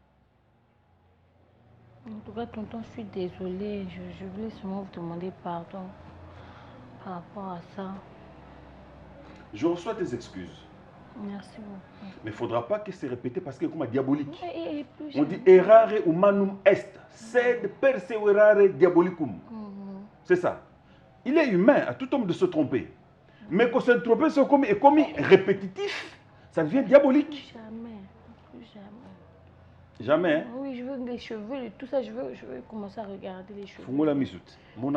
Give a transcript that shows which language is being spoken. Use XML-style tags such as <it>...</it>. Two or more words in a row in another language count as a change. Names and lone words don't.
<fr>En tout cas, tonton, je suis désolée. Je voulais seulement vous demander pardon par rapport à ça. Je reçois tes excuses. Merci beaucoup. Mais il ne faudra pas que c'est répété parce que c'est comme diabolique. Plus On dit</fr> <la>errare humanum est, sed perseverare diabolicum.</la> <fr>C'est ça. Il est humain à tout homme de se tromper. Mais quand se tromper est commis répétitif, ça devient diabolique. Plus jamais. Jamais, hein? Oui, je veux les cheveux, tout ça, je veux commencer à regarder les cheveux. Fungola misout. Mon</fr>